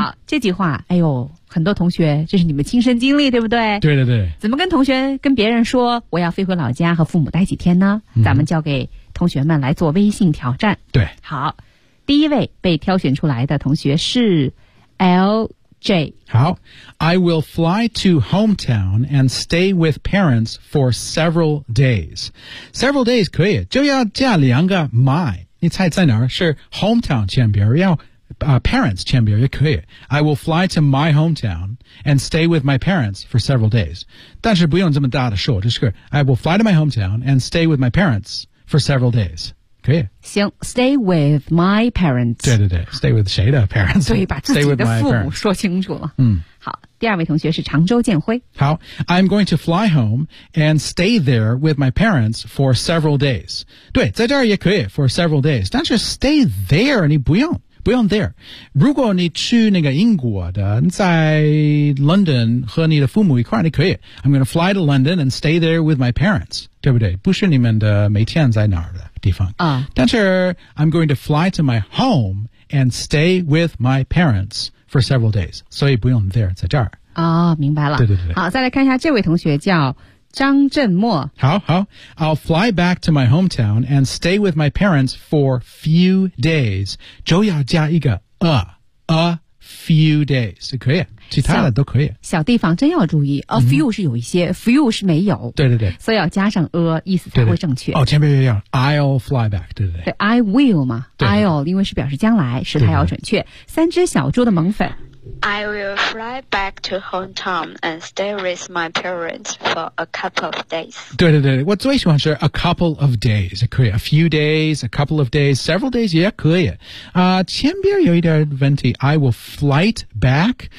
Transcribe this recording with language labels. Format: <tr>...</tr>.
<zh>好，这句话，哎呦，很多同学，这是你们亲身经历，对不对？对对对。怎么跟同学、跟别人说我要飞回老家和父母待几天呢？ Mm-hmm. 咱们交给同学们来做微信挑战。对，好。第一位被挑选出来的同学是 LJ。</zh> <en>好 ，I will fly to hometown and stay with parents for several days.</en> <zh>Several days 可以，就要加两个 my。你猜在哪儿？是 hometown 前边，要、parents 前边也可以。</zh> <en>I will fly to my hometown and stay with my parents for several days.</en> <zh>但是不用这么大的说，就是</zh> <en>I will fly to my hometown and stay with my parents for several days.</en> <zh>可以</zh> <en>行 ，stay with my parents。</en> <zh>对对对 ，stay with 谁的 parents？对，把自己的父母说清楚了。嗯，好，第二位同学是常州建辉。</zh> <en>好 ，I'm going to fly home and stay there with my parents for several days。</en> <zh>对，在这儿也可以 for several days， 但是 stay there 你不用 there。如果你去那个英国的，在 London 和你的父母一块儿，你可以 ，</zh> <en>I'm going to fly to London and stay there with my parents，</en> <zh>对不对？不是你们的每天在哪儿的。地方啊，</zh> <en>但是 I'm going to fly to my home and stay with my parents for several days，</en> <zh>所以不用</zh> <en>there 在这儿</en> <zh>啊、哦，明白了。对对对，好，再来看一下这位同学叫张振墨。</zh> <en>好好 ，I'll fly back to my hometown and stay with my parents for few days，</en> <zh>就要加一个</zh> <en>a few days，</en> <zh>可以，其他的都可以。小地方真要注意 ，a few、mm-hmm. 是有一些 ，few 是没有。对对对，所以要加上 a， 意思才会正确。对对哦，前面也要 ，I'll fly back， 对对对。对 ，I will 嘛对对，I'll 因为是表示将来，时态要准确对对。三只小猪的萌粉</zh> <en>，I will fly back to hometown and stay with my parents for a couple of days。</en> <zh>对对对，我最喜欢是 a couple of days， 可以 ，a few days， a couple of days， several days 也可以。前边有一点问题 ，I will flight back。</zh>